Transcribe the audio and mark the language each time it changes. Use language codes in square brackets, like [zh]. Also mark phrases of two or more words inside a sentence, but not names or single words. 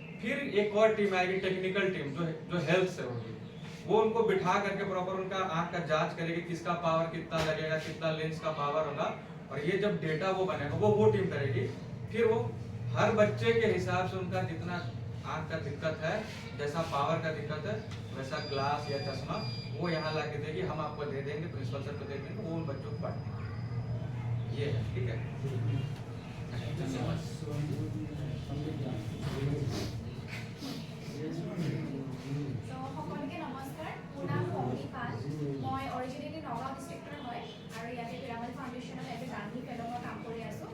[hi] फिर एक और टीम आएगी, [en] technical team, [hi] जो हेल्थ से होगी, वो उनको बिठा करके प्रॉपर उनका आँख का जांच करेगी, किसका पावर कितना लगेगा, कितना लेंस का पावर होगा, और ये जब डेटा वो बनेगा वो टीम करेगी। फिर वो हर बच्चे के हिसाब से उनका जितना आँख का दिक्कत है, जैसा पावर का दिक्कत है, वैसा ग्लास या चश्मा वो यहाँ ला के देगी, हम आपको दे देंगे, प्रिंसिपल सर को दे देंगे, वो उन बच्चों को बांट देंगे। ये है, ठीक है। [as] সকলকে নমস্কাৰ, মোৰ নাম কমলি পাল। মই অৰিজিনেলি নগাঁও ডিষ্ট্ৰিক্টৰ হয় আৰু ইয়াতে পিৰামল ফাউণ্ডেশ্যনত [en] as a Gandhi fellow [as] কাম কৰি আছোঁ।